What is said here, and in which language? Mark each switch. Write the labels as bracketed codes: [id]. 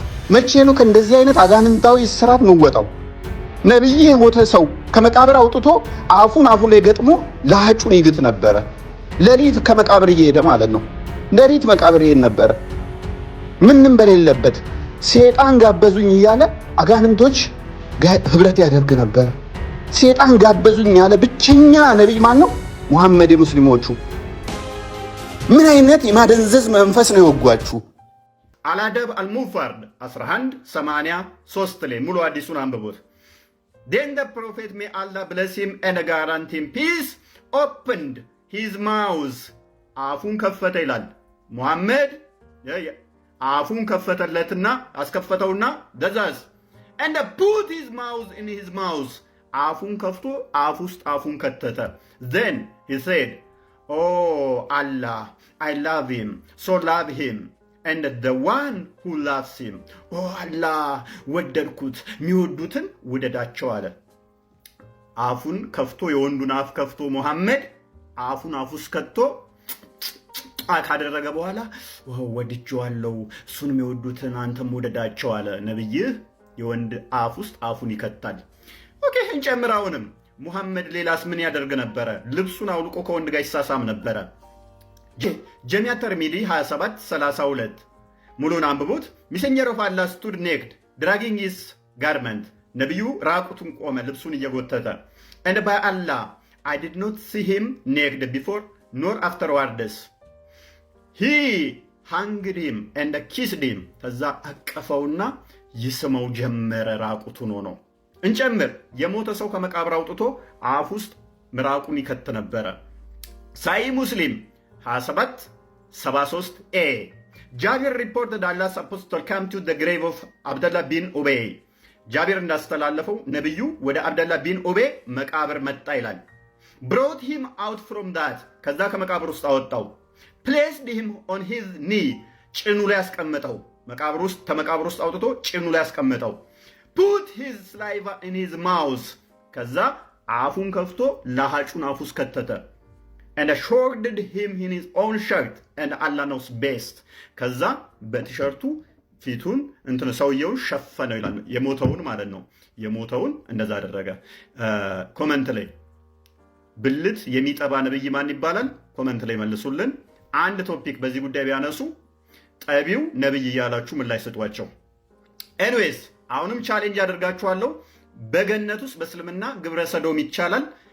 [am] መቼ ነው ከእንደዚህ አይነት አጋንንታዊ ስራት ምወጣው? ነብይ የሞተ ሰው ከመቃብር አውጥቶ አፉ ላይ ገጥሞ ለሐጩን ይግጥ ነበረ። ሌሊት ከመቃብር እየሄደ ማለት ነው። ሌሊት መቃብር ይሄድ ነበረ። ምንም በሌለበት ሴጣን ጋበዙኝ እያለ አጋንንቶች ህብረት ያደርግ ነበር። ሴጣን ጋበዙኝ ያለ ብቸኛ ነብይ ማን ነው? ሙሐመድ የሙስሊሞቹ። ምን አይነት የማደንዘዝ መንፈስ ነው የወጓችሁ? አልአደብ አልሙፈርድ 1183 ላይ ሙሉ አዲሱን አንብቦት። [en] Then the prophet, may Allah bless him and grant him peace, opened his mouth. [am] አፉን ከፈተ ይላል ሙሐመድ። አፉን ከፈተለትና አስከፈተውና ደዛዝ [en] and put his mouth in his mouth. [am] አፉን ከፍቶ አፍ ውስጥ አፉን ከተተ። [en] Then he said, oh Allah, I love him, so love him. And the one who loves him, oh Allah, [am] ወደድኩት የሚወዱትን ውደዳቸው አለ። አፉን ከፍቶ የወንዱን አፍ ከፍቶ ሙሐመድ አፉን አፍ ውስጥ ከቶ ካደረገ በኋላ ወድጄዋለሁ እሱን የሚወዱትን አንተም ውደዳቸው አለ። ነብይህ የወንድ አፍ ውስጥ አፉን ይከታል። ኦኬ እንጨምራውንም ሙሐመድ ሌላስ ምን ያደርግ ነበረ? ልብሱን አውልቆ ከወንድ ጋር ይሳሳም ነበረ። ጀሚዓ ተርሚዚ 2732 ሙሉን አንብቡት። [en] ሚሰኘር ኦፍ አላህ ስቱድ ኔክድ ድራጊንግ ሂዝ ጋርመንት። [am] ነብዩ ራቁቱን ቆመ ልብሱን እየጎተተ። [en] and by Allah I did not see him naked before nor afterwards. he hunged him and kissed him. [am] ከዛ አቀፈውና ይስመው ጀመረ ራቁቱን ሆኖ። እንጨምር የሞተ ሰው ከመቃብር አውጥቶ አፍ ውስጥ ምራቁን ይከት ነበረ። ሳይ ሙስሊም 2773a. [en] ጃቢር reported Allah's apostle came to the grave of Abdullah bin Ubay. [am] ጃቢር እንዳስተላለፈው ነብዩ ወደ አብደላ ቢን ኡቤ መቃብር መጣ ይላል። [en] brought him out from that. [am] ከዛ ከመቃብር ውስጥ አወጣው። [en] placed him on his knee. [am] ጭኑ ላይ ያስቀመጠው። ከመቃብር ውስጥ አውጥቶ ጭኑ ላይ ያስቀመጠው። [en] put his saliva in his mouth. [am] ከዛ አፉን ከፍቶ ለሐጩን አፉ ውስጥ ከተተ። [en] and shrouded him in his own shirt and Allah knows best. [am] ከዛ በቲሸርቱ ፊቱን ሰውየውን ሸፈነው ይላል። የሞተውን ማለት ነው። የሞተውን እንደዛ አደረገ። ኮመንት ላይ ብልት የሚጠባ ነብይ ማን ይባላል? ኮመንት ላይ መልሱልን። አንድ ቶፒክ በዚህ ጉዳይ ቢያነሱ ጠቢው ነብይ እያላችሁ ምን ላይ ስጧቸው። ኤኒዌይስ አሁንም ቻሌንጅ አደርጋችኋለሁ። በገነት ውስጥ በእስልምና ግብረ ሰዶም ይቻላል?